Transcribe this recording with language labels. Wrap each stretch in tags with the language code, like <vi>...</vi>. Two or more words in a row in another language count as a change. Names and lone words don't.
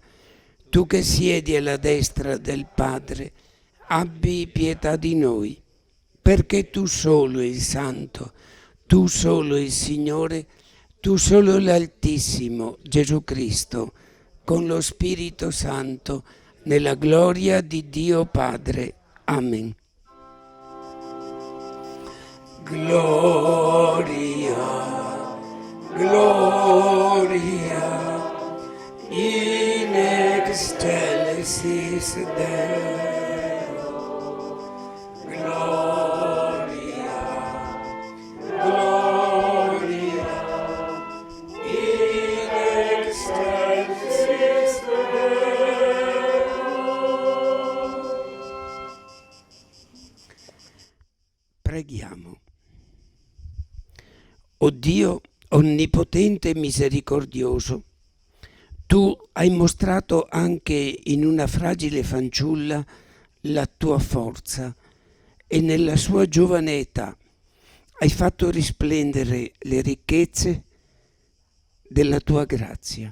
<it>Tu che siedi alla destra del Padre, abbi pietà di noi, perché tu solo il Santo, tu solo il Signore, tu solo l'Altissimo, Gesù Cristo, con lo Spirito Santo, nella gloria di Dio Padre. Amen.</it> <la>Gloria, gloria, in excelsis Deo. Gloria, gloria, in excelsis Deo.</la> <it>Preghiamo. O Dio onnipotente e misericordioso, tu hai mostrato anche in una fragile fanciulla la tua forza e nella sua giovane età hai fatto risplendere le ricchezze della tua grazia.</it>